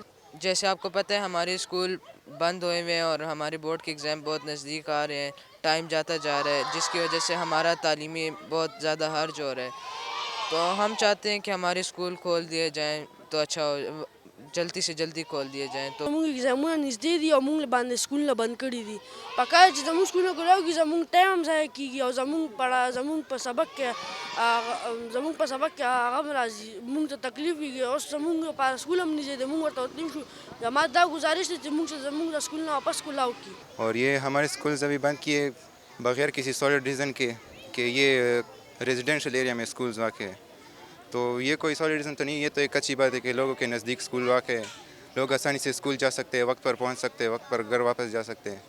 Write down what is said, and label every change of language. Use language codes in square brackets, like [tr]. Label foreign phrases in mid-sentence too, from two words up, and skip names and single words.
[ur] جیسے آپ کو پتہ ہے ہمارے سکول بند ہوئے ہوئے ہیں اور ہمارے بورڈ کے ایگزام بہت نزدیک آ رہے ہیں، ٹائم جاتا جا رہا ہے، جس کی وجہ سے ہمارا تعلیمی بہت زیادہ حرج ہو رہا ہے. تو ہم چاہتے ہیں کہ ہمارے سکول کھول دیے جائیں تو اچھا ہو، جلدی سے جلدی کھول دیے جائیں. तो [ps] موږ ایگزامونه نږدې دي او موږ باندې سکولونه بند کړي دي. پکار چې زموږ سکولونه کراوږي زموږ ټایم هم ضایع کیږي او زموږ په سبق کې هغه هم راځي، موږ ته تکلیف کیږي. اوس زموږ په سکول هم نږدې دی، موږ ورته وتلی شو. زما دا گزارش دی چې موږ زموږ د سکولونه واپس کلاو کړي. [ur] اور یہ ہمارے سکولز ابھی بند کیے بغیر کسی سولڈ ریزن کے کہ یہ ریزیڈنشل ایریا میں سکولز واقع ہے، تو یہ کوئی سولڈ ریزن تو نہیں. یہ تو ایک اچھی بات ہے کہ لوگوں کے نزدیک سکول واقع ہے، لوگ آسانی سے سکول جا سکتے ہیں، وقت پر پہنچ سکتے ہیں، وقت پر گھر واپس جا سکتے ہیں.